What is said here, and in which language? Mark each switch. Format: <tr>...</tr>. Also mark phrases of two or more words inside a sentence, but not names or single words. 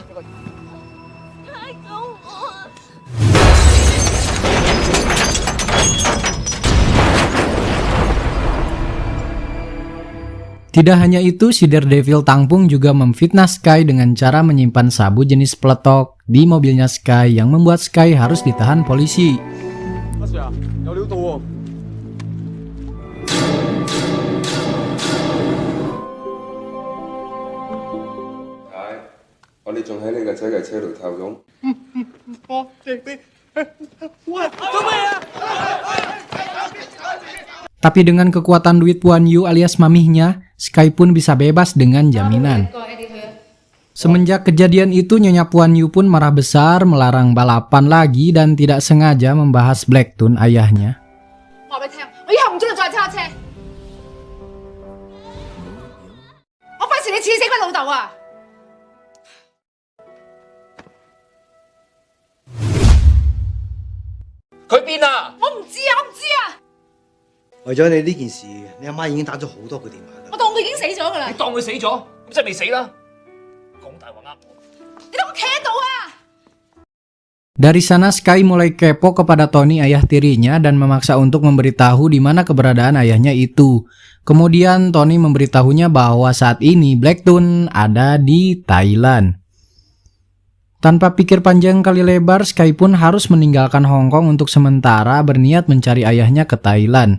<yue>太救我！</yue> <id>Tidak hanya itu, si Daredevil Tang Fung juga memfitnah Sky dengan cara menyimpan sabu jenis peletok di mobilnya Sky yang membuat Sky harus ditahan polisi.</id> <yue>阿 Sir 啊，有料到喎！我哋仲喺你個仔嘅車度透咗。</yue> <id>Tapi dengan kekuatan duit Puan Yu alias mamihnya, Sky pun bisa bebas dengan jaminan. Semenjak kejadian itu, Nyonya Puan Yu pun marah besar, melarang balapan lagi dan tidak sengaja membahas Blacktoon ayahnya.</id> <yue>話俾你聽，我以後唔准你再揸車，我費事你似死佢老豆啊！佢邊啊？我唔知啊，我唔知啊，為咗你呢件事，你阿媽已經打咗好多個電話㗎。我當佢已經死咗㗎啦你，當佢死咗，咁即係未死啦？講大話呃我。你當我企喺度啊！</yue> <id>Dari sana Sky mulai kepo kepada Tony ayah tirinya dan memaksa untuk memberitahu di mana keberadaan ayahnya itu. Kemudian Tony memberitahunya bahwa saat ini Blacktoon ada di Thailand. Tanpa pikir panjang kali lebar, Sky pun harus meninggalkan Hong Kong untuk sementara berniat mencari ayahnya ke Thailand.</id>